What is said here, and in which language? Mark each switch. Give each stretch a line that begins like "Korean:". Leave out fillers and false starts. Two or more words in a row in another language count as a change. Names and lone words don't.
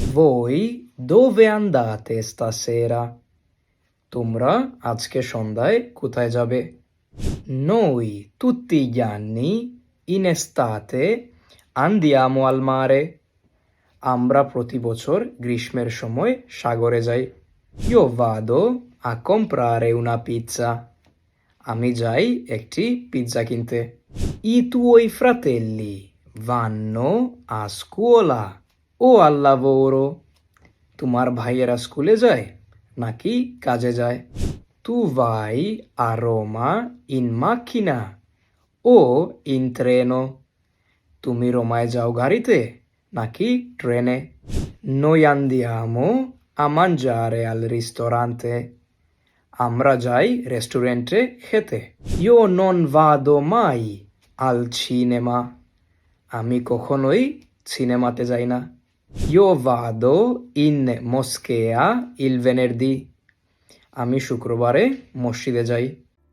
Italian: Voi dove andate stasera?
Bangla: তোমরা আজকে সন্ধ্যায় কোথায় যাবে?
Italian: Noi tutti gli anni in estate andiamo al mare.
Bangla: আমরা প্রতি বছর গ্রীষ্মের সময় সাগরে যাই।
Italian: Io vado a comprare una pizza.
Bangla: আমি যাই একটি পিৎজা কিনতে।
Italian: I tuoi fratelli vanno a scuola o al lavoro?
Bangla: তোমার ভাইয়েরা স্কুলে যায় নাকি কাজে যায়?
Italian: Tu vai a Roma in macchina o in treno?
Bangla: তুমি রোমায় যাও গাড়িতে নাকি ট্রেনে?
Italian: Noi andiamo a mangiare al ristorante.
Bangla: আমরা যাই রেস্টুরেন্টে খেতে।
Italian: Io non vado mai al cinema.
Bangla: আমি কখনোই সিনেমাতে যাই না।
Italian: Io vado in moschea il venerdì.
Bangla: আমি শুক্রবারে মসজিদে যাই।